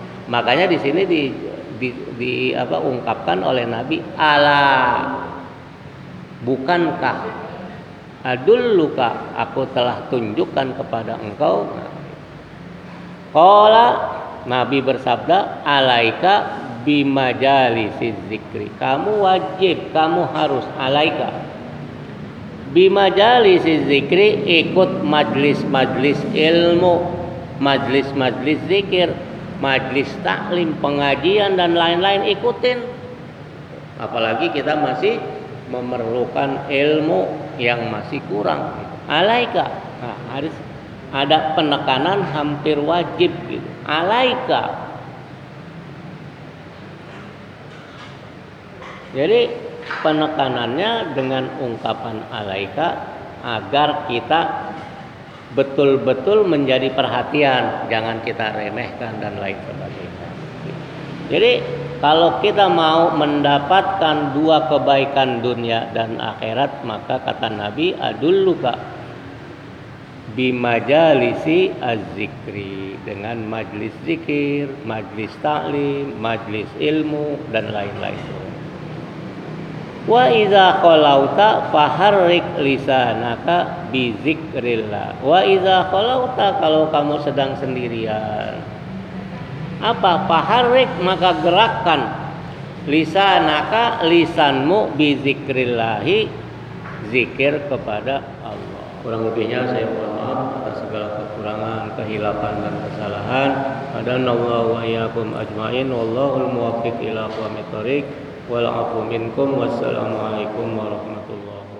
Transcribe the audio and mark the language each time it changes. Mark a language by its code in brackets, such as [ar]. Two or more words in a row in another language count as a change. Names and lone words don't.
[id] Makanya di sini ungkapkan oleh Nabi, ala, bukankah adulluka, aku telah tunjukkan kepada engkau. Qala, Nabi bersabda, [ar] عليك بمجالس الذكر, [id] kamu wajib, kamu harus, [ar] عليك بمجالس الذكر, [id] ikut majlis-majlis ilmu, majlis-majlis zikir, majlis taklim, pengajian dan lain-lain, ikutin. Apalagi kita masih memerlukan ilmu yang masih kurang. Alaika, nah, harus ada penekanan hampir wajib gitu. Alaika. Jadi penekanannya dengan ungkapan alaika agar kita betul-betul menjadi perhatian, jangan kita remehkan dan lain sebagainya. Jadi kalau kita mau mendapatkan dua kebaikan dunia dan akhirat, maka kata Nabi, [ar] أدلك بمجالس الذكر, [id] dengan majlis zikir, majlis taklim, majlis ilmu dan lain-lain. [ar] وإذا خلوت فحرك لسانك بذكر الله. وإذا خلوت, [id] kalau kamu sedang sendirian, apa? Faharrik, maka gerakkan, lisanaka, lisanmu, [ar] بذكر الله, [id] zikir kepada Allah. Kurang lebihnya saya mohon maaf atas segala kekurangan, kehilafan dan kesalahan. [ar] أعاننا الله وإياكم أجمعين، والله الموفق إلى أقوم الطريق. والعفو منكم، والسلام عليكم ورحمة الله